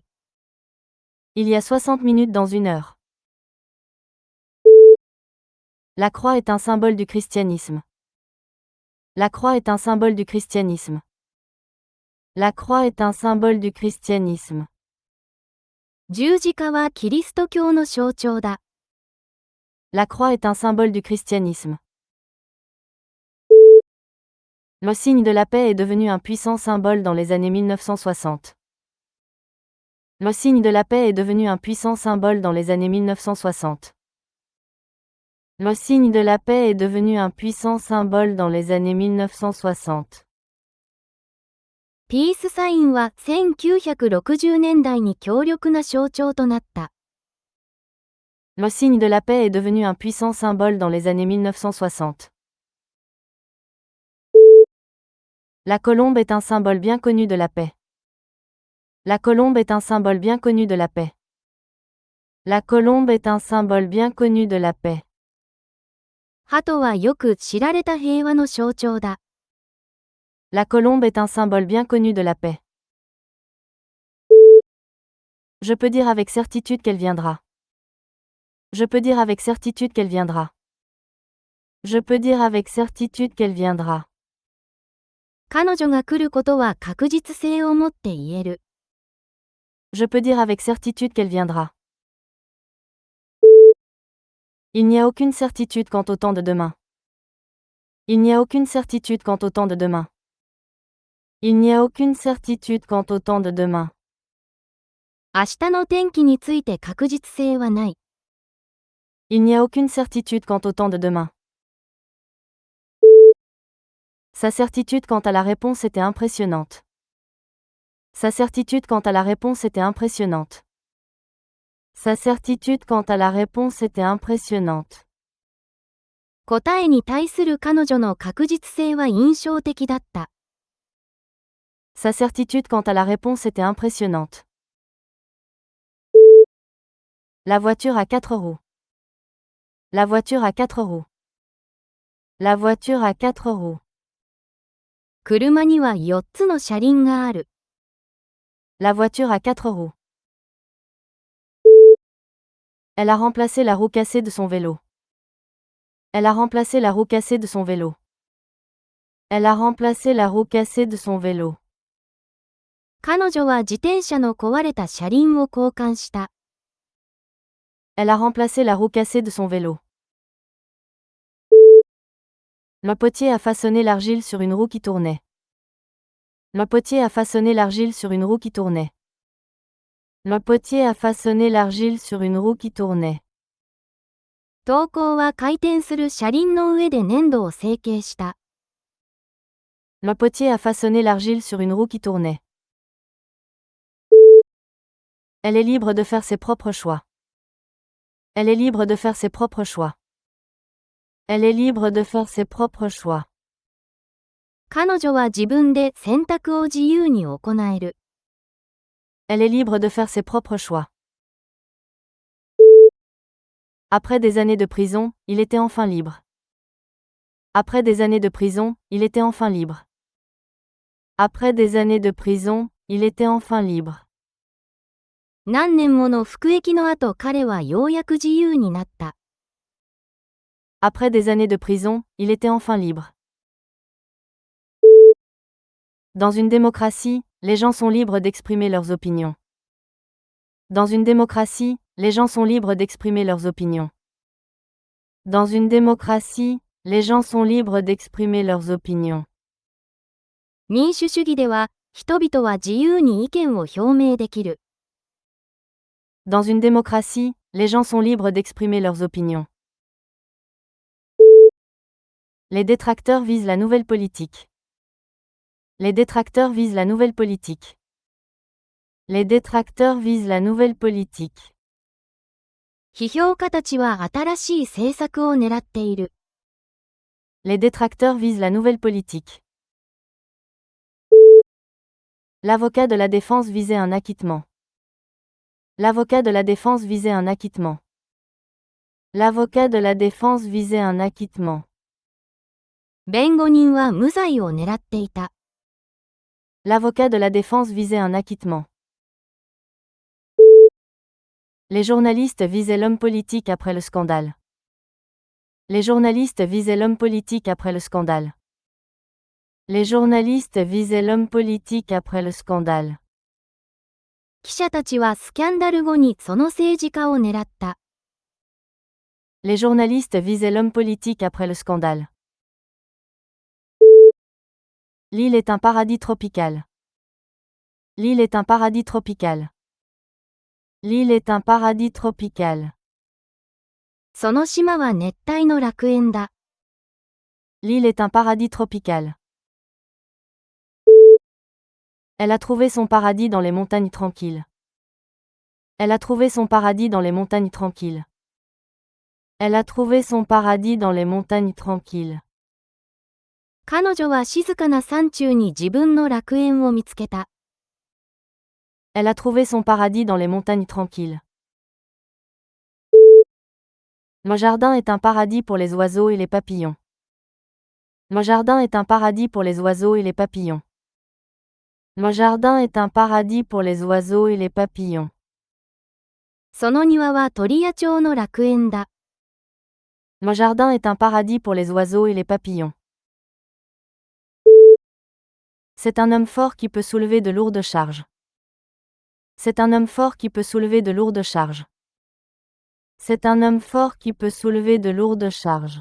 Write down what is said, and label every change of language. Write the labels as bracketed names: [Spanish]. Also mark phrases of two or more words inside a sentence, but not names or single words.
[French] Il y a 60 minutes dans 1 heure. La croix est un symbole du christianisme. La croix est un symbole du christianisme. La croix est un symbole du christianisme. [Japanese] 十字架はキリスト教の象徴だ。 [French] La croix est un symbole du christianisme. Le signe de la paix est devenu un puissant symbole dans les années 1960. Le signe de la paix est devenu un puissant symbole dans les années 1960. Le signe de la paix est devenu un puissant symbole dans les années 1960. [Japanese] ピースサインは1960年代に強力な象徴となった。 [French] Le signe de la paix est devenu un puissant symbole dans les années 1960. La colombe est un symbole bien connu de la paix. La colombe est un symbole bien connu de la paix. La colombe est un symbole bien connu de la paix. [Japanese] 鳩はよく知られた平和の象徴だ。 [French] La colombe est un symbole bien connu de la paix. Je peux dire avec certitude qu'elle viendra. Je peux dire avec certitude qu'elle viendra. Je peux dire avec certitude qu'elle viendra. [Japanese] 彼女が来ることは確実性を持って言える。 [French] Je peux dire avec certitude qu'elle viendra. Il n'y a aucune certitude quant au temps de demain. Il n'y a aucune certitude quant au temps de demain. Il n'y a aucune certitude quant au temps de demain. [Japanese] 明日の天気について確実性はない。 [French] Il n'y a aucune certitude quant au temps de demain. Sa certitude quant à la réponse était impressionnante. Sa certitude quant à la réponse était impressionnante. Sa certitude quant à la réponse était impressionnante. [Japanese] 答えに対する彼女の確実性は印象的だった。 [French] Sa certitude quant à la réponse était impressionnante. La voiture à 4 roues. La voiture à 4 roues. La voiture à 4 roues. [Japanese] 車には4つの車輪がある。 [French] La voiture à 4 roues. Elle a remplacé la roue cassée de son vélo. Elle a remplacé la roue cassée de son vélo. Elle a remplacé la roue cassée de son vélo. [Japanese] 彼女は自転車の壊れた車輪を交換した。 [French] Elle a remplacé la roue cassée de son vélo. Le potier a façonné l'argile sur une roue qui tournait. Le potier a façonné l'argile sur une roue qui tournait. Le potier a façonné l'argile sur une roue qui tournait. [Japanese] 陶工は回転する車輪の上で粘土を成形した。 [French] Le potier a façonné l'argile sur une roue qui tournait. Elle est libre de faire ses propres choix. Elle est libre de faire ses propres choix. Elle est libre de faire ses propres choix. [Japanese] 彼女は自分で選択を自由に行える。 [French] Elle est libre de faire ses propres choix. Après des années de prison, il était enfin libre. Après des années de prison, il était enfin libre. Après des années de prison, il était enfin libre. [Japanese] 何年もの服役の後彼はようやく自由になった。 [French] Après des années de prison, il était enfin libre. Dans une démocratie, les gens sont libres d'exprimer leurs opinions. Dans une démocratie, les gens sont libres d'exprimer leurs opinions. Dans une démocratie, les gens sont libres d'exprimer leurs opinions. [Japanese] 民主主義では、人々は自由に意見を表明できる。 [French] Dans une démocratie, les gens sont libres d'exprimer leurs opinions. Les détracteurs visent la nouvelle politique. Les détracteurs visent la nouvelle politique. Les détracteurs visent la nouvelle politique. [Japanese] 批評家たちは新しい政策を狙っている。 [French] Les détracteurs visent la nouvelle politique. L'avocat de la défense visait un acquittement. L'avocat de la défense visait un acquittement. L'avocat de la défense visait un acquittement. [Japanese] 弁護人は無罪を狙っていた。 [French] L'avocat de la défense visait un acquittement. Les journalistes visaient l'homme politique après le scandale. Les journalistes visaient l'homme politique après le scandale. Les journalistes visaient l'homme politique après le scandale. [Japanese] 記者たちはスキャンダル後にその政治家を狙った。 [French] Les journalistes visaient l'homme politique après le scandale. L'île est un paradis tropical. L'île est un paradis tropical. L'île est un paradis tropical. [Japanese] その島は熱帯の楽園だ。 [French] L'île est un paradis tropical. Elle a trouvé son paradis dans les montagnes tranquilles. Elle a trouvé son paradis dans les montagnes tranquilles. Elle a trouvé son paradis dans les montagnes tranquilles. [Japanese] 彼女は静かな山中に自分の楽園を見つけた。 [French] Elle a trouvé son paradis dans les montagnes tranquilles. Mon jardin est un paradis pour les oiseaux et les papillons. Mon jardin est un paradis pour les oiseaux et les papillons. Mon jardin est un paradis pour les oiseaux et les papillons. [Japanese] その庭は鳥野鳥の楽園だ。 [French] Mon jardin est un paradis pour les oiseaux et les papillons. C'est un homme fort qui peut soulever de lourdes charges. C'est un homme fort qui peut soulever de lourdes charges. C'est un homme fort qui peut soulever de lourdes charges.